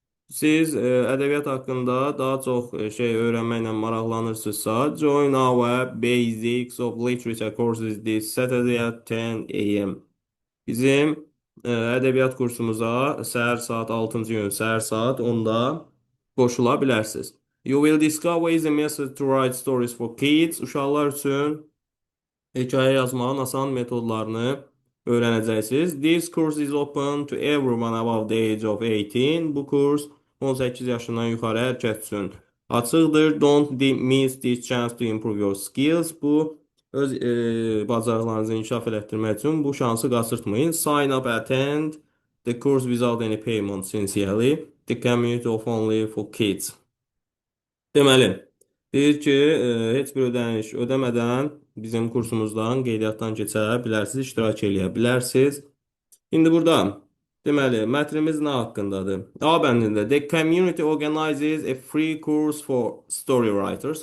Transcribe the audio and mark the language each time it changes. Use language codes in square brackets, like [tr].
[az] Siz ədəbiyyat haqqında daha çox şey öyrənməklə maraqlanırsınızsa, join our Basics of Literature courses this Saturday at 10 a.m. Bizim ədəbiyyat kursumuza səhər saat 6-cı gün, səhər saat 10-da qoşula bilərsiniz. [en] You will discover easy methods to write stories for kids. [az] Uşaqlar üçün hekayə yazmağın asan metodlarını öyrənəcəksiniz. [en] This course is open to everyone above the age of 18. [az] Bu kurs 18 yaşından yuxarı hər kəs üçün açıqdır. [en] Don't miss this chance to improve your skills. [az] Bu öz bacarıqlarınızı inkişaf elətdirmək üçün bu şansı qaçırtmayın. [en] Sign up, attend the course without any payment sincerely. The community of only for kids. [az] Deməli, deyir ki, heç bir ödəniş ödəmədən bizim kursumuzdan qeydiyyatdan keçə bilərsiniz, iştirak eləyə bilərsiniz. İndi burada deməli, mətnimiz nə haqqındadır? A bəndində The community organizes a free course for story writers.